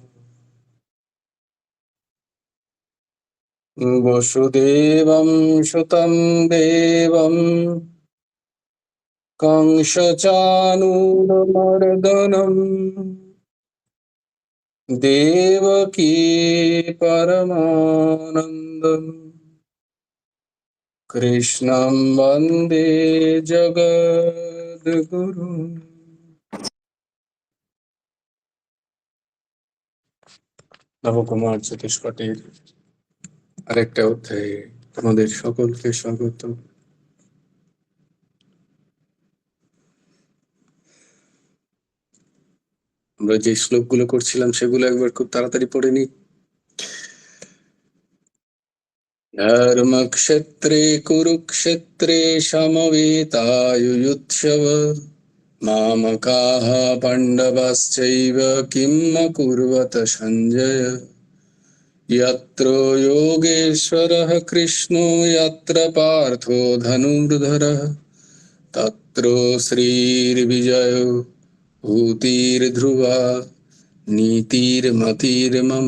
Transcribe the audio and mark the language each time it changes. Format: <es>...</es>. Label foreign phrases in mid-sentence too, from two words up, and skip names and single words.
<sa>वसुदेवं सुतं देवं कंसचानूरमर्दनं देवकी परमानन्दं कृष्णं वन्दे जगद्गुरुम्।</sa> <bn>নবকুমার চতুষ্পটির আরেকটা অধ্যায়ে তোমাদের সকলকে স্বাগত। আমরা যে শ্লোকগুলো করছিলাম সেগুলো একবার খুব তাড়াতাড়ি পড়ে নি।</bn> <sa>ধর্মক্ষেত্রে কুরুক্ষেত্রে সমবেতায়ুৎসব মামকাঃ পাণ্ডবাশ্চৈব কিম অকুর্বত সঞ্জয় यत्र योगेश्वरः कृष्णो यत्र पार्थो धनुर्धरः तत्र श्रीर्विजयो भूतिर्ध्रुवा नीतिर्मतिर्मम।</sa>